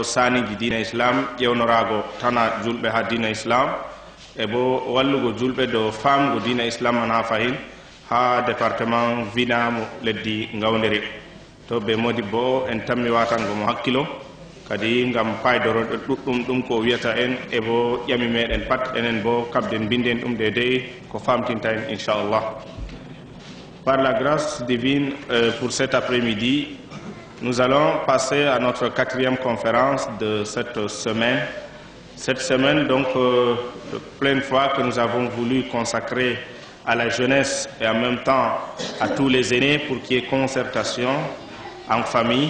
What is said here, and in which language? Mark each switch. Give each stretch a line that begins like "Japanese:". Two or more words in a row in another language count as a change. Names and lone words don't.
Fula: saniji dina islam ƴewnorago tana julɓe ha dina islam e bo wallugo julɓe do famgo dina islam man ha fayin ha département Vinamo leddi Gawdere to ɓe modibbo en tammi watango mo hakkilo kadi ngam paydoroɗo ɗuɗɗum ɗum ko wiyata en e bo ƴami meɗen pat enen bo kabden binden ɗum de ko famtinta en inchallah.
French: Par la grâce divine, pour cet après-midi, nous allons passer à notre 4e conférence de cette semaine. Cette semaine, donc, de pleine foi que nous avons voulu consacrer à la jeunesse et en même temps à tous les aînés pour qu'il y ait concertation en famille.